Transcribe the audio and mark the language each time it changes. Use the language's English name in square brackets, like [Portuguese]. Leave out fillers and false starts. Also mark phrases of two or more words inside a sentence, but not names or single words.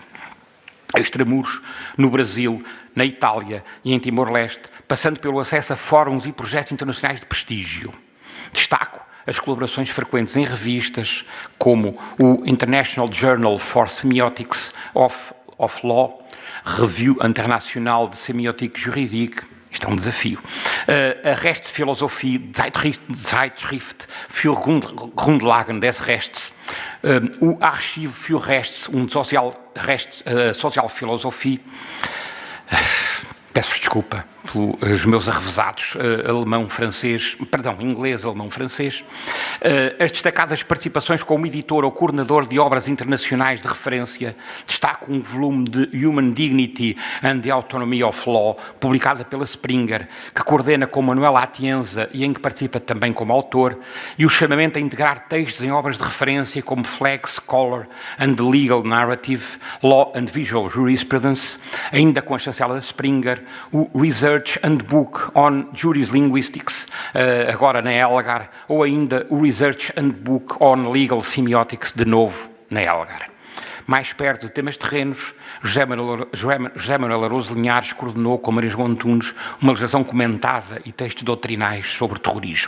[Portuguese] Extramuros, no Brasil, na Itália e em Timor-Leste, passando pelo acesso a fóruns e projetos internacionais de prestígio. Destaco as colaborações frequentes em revistas como o International Journal for Semiotics of Law, Revue Internationale de Semiotique Juridique, isto é um desafio, a Rechtsphilosophie, Zeitschrift für Grundlagen des Rechts, o Archiv für Rechts und Sozialphilosophie. Peço desculpa pelos meus arrevesados inglês, alemão, francês. As destacadas participações como editor ou coordenador de obras internacionais de referência. Destaco um volume de Human Dignity and the Autonomy of Law, publicada pela Springer, que coordena com Manuel Atienza e em que participa também como autor, e o chamamento a integrar textos em obras de referência como Flex, Color and the Legal Narrative, Law and Visual Jurisprudence, ainda com a chancela da Springer, o Research Handbook on Jurislinguistics, agora na Elgar, ou ainda o Research Handbook on Legal Semiotics, de novo na Elgar. Mais perto de temas terrenos, José Manuel Aroso Linhares coordenou com Maria João Antunes uma legislação comentada e textos doutrinais sobre terrorismo.